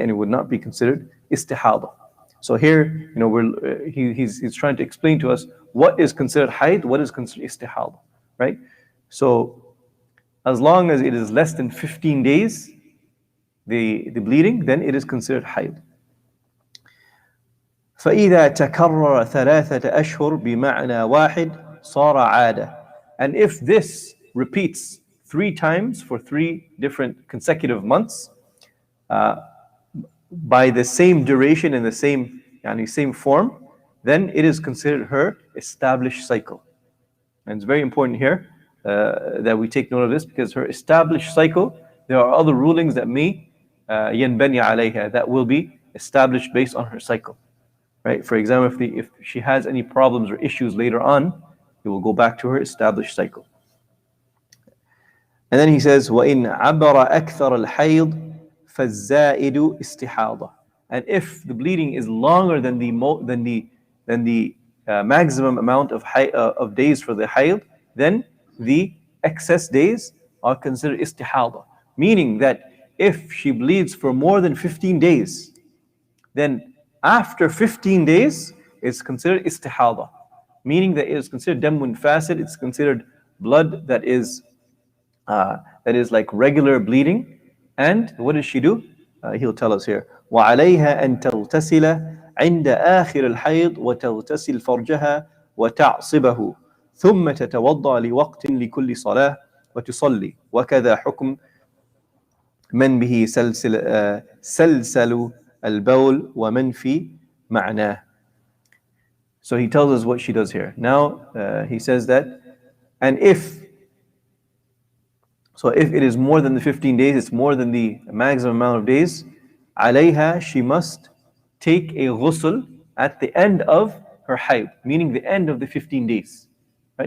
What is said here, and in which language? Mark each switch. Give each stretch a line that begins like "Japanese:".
English: And it would not be considered istihada. So here, he's trying to explain to us what is considered haid, what is considered istihada, right? So as long as it is less than 15 days, the bleeding, then it is considered haid.
Arabic: فإذا تكرر 3 أشهر بمعنى واحد صار عادة.
English: And if this repeats 3 times for 3 different consecutive months, by the same duration and the same form, then it is considered her established cycle. And it's very important here that we take note of this, because her established cycle, there are other rulings that may
Arabic: ينبني عليها,
English: that will be established based on her cycle. Right? For example, if she has any problems or issues later on, it will go back to her established cycle. And then he says,
Arabic: وَإِنْ عَبَرَ أَكْثَرَ الْحَيْض فَالزَّائِدُ إِسْتِحَاضَةٌ.
English: And if the bleeding is longer than the maximum amount of days for the hayd, then the excess days are considered istihada. Meaning that if she bleeds for more than 15 days, then after 15 days, it's considered istihada, meaning that it is considered damun fasid. It's considered blood that is like regular bleeding. And what does she do? He'll tell us here.
Arabic: وعليها أن تغتسل عند آخر الحيض وتغتسل فرجها وتعصبه ثم تتوضأ لوقت لكل صلاة وتصلي وكذا حكم من به سلسل البول ومن في معناه.
English: So he tells us what she does here. Now he says that, and if it is more than the 15 days, it's more than the maximum amount of days,
Arabic: عليها,
English: she must take a ghusl at the end of her hayd, meaning the end of the 15 days, right?